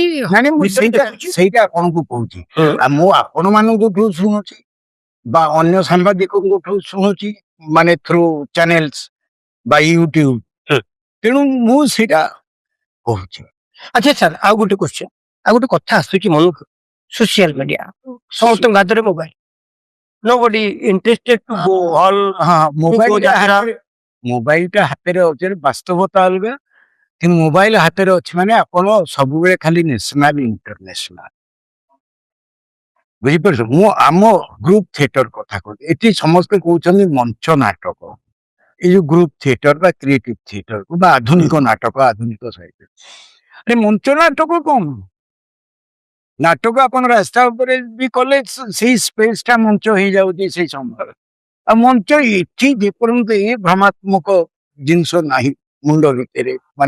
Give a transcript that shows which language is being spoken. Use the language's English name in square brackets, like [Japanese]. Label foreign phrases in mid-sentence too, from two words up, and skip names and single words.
[Odia] ସେଇଟା ଆପଣଙ୍କୁ କହୁଛି। ଆଉ ମୁଁ ଆପଣ ମାନଙ୍କଠୁ ଶୁଣୁଛି ବା ଅନ୍ୟ ସାମ୍ବାଦିକଙ୍କଠୁ ଶୁଣୁଛି, ମାନେ [English] through channels [Odia] ବା ୟୁଟ୍ୟୁବ। ତେଣୁ ମୁଁ ସେଇଟା କହୁଛି। ଆଚ୍ଛା ସାର୍, ଆଉ ଗୋଟେ କ୍ୱେଶ୍ଚନ, ଆଉ ଗୋଟେ କଥା ଆସୁଛି ମନକୁ, [English] social media. [Odia] ସମସ୍ତଙ୍କ ହାତରେ ମୋବାଇଲ. [English] Nobody interested to go all [Odia] ହଁ ଯାତ୍ରା। ମୋବାଇଲଟା ହାତରେ ଅଛି ବାସ୍ତବତା ଅଲଗା କିନ୍ତୁ ମୋବାଇଲ ହାତରେ ଅଛି ମାନେ ଆପଣ ସବୁବେଳେ ଖାଲି [English] national international [Odia] ବୁଝିପାରୁଛ ଆମ [English] group theatre [Odia] କଥା କହୁଛି ଏଠି ସମସ୍ତେ କହୁଛନ୍ତି ମଞ୍ଚ ନାଟକ ଏଇ ଯୋଉ [English] group theatre [Odia] ବା [English] creative theatre [Odia] ବା ଆଧୁନିକ ନାଟକ ଆଧୁନିକ ସାହିତ୍ୟ ଆରେ ମଞ୍ଚ ନାଟକ କଣ ନାଟକ ଆପଣ ରାସ୍ତା ଉପରେ ବି କଲେ ସେଇ ସ୍ପେସ ଟା ମଞ୍ଚ ହେଇଯାଉଛି ସେଇ ସମୟରେ ଆଉ ମଞ୍ଚ ଏଠି ଯେପର୍ଯ୍ୟନ୍ତ ଏ ଭ୍ରମାତ୍ମକ ଜିନିଷ ନାହିଁ ମୁଣ୍ଡ ଭିତରେ ମାନେ